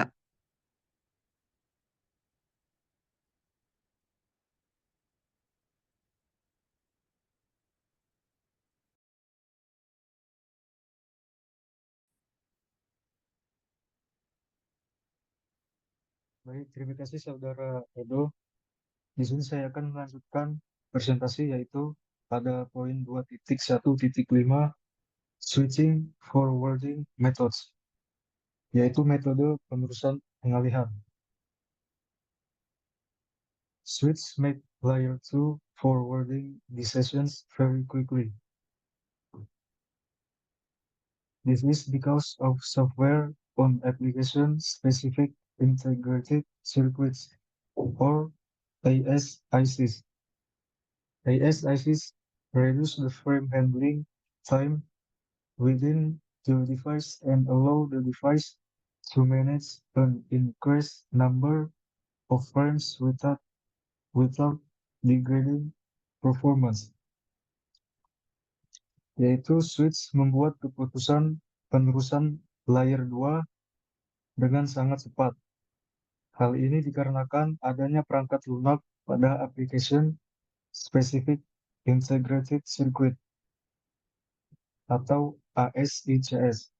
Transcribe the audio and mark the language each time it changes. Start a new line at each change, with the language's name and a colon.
Indonesian: Baik, terima kasih Saudara Edo. Di sini saya akan melanjutkan presentasi yaitu pada poin 2.1.5
English: switching forwarding methods,
Indonesian: yaitu metode penerusan pengalihan.
English: Switch make layer 2 forwarding decisions very quickly. This is because of software on application-specific integrated circuits, or ASICs. ASICs reduce the frame handling time within the device and allow the device to manage an increased number of frames without degrading performance.
Indonesian: Yaitu switch membuat keputusan penerusan layer 2 dengan sangat cepat. Hal ini dikarenakan adanya perangkat lunak pada application specific integrated circuit atau ASICS.